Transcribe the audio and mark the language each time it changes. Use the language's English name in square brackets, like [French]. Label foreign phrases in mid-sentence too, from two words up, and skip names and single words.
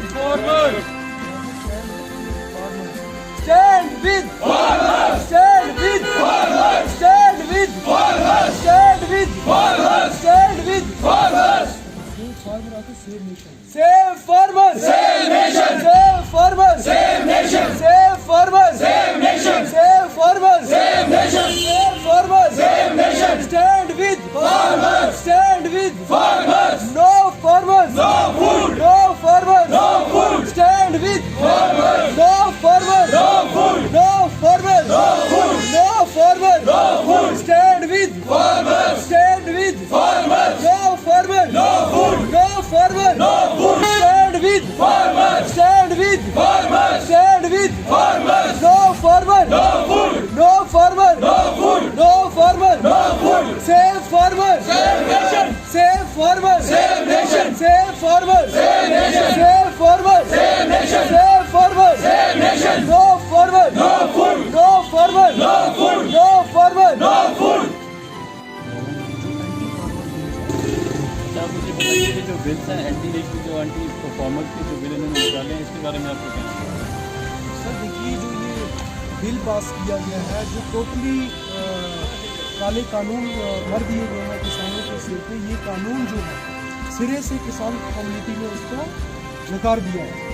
[English] farmers! Stand with farmers! Stand with farmers! Stand with farmers! Stand with farmers! Stand with farmers! Save farmers! Save nation! Save farmers! Save nation! Save farmers! Save nation! Save farmers! Save nation! Save farmers! Save nation! Stand with farmers! Stand with farmers! No farmers! No food! No farmers! No food! Stand with farmers! No farmers! No food! No farmers! No food! No farmers! No food! Stand with farmers! Stand with farmers! No farmers! No food! No farmers! No food! Stand with farmers! Stand with farmers! Stand with farmers! No farmers! No food! No farmers! No food! No farmers! No food! Save farmers! Save nation! Save farmers! Save nation! Save farmers! Save nation! Save farmers! Save nation! Save farmers! Save nation! No farmers! No food! No farmers! No food! No farmers! No food! [Hindi] आप मुझे बताइए कि जो बिल्स हैं [English] anti national [Hindi] जो [English] anti performer [Hindi] के जो बिल इन्होंने निकाले हैं इसके बारे में आपको क्या सर देखिए जो ये बिल पास किया गया है जो टोटली काले कानून भर दिए गए हैं किसानों के सिर पे, ये कानून जो है सिरे से किसान कम्युनिटी ने उसको नकार दिया है।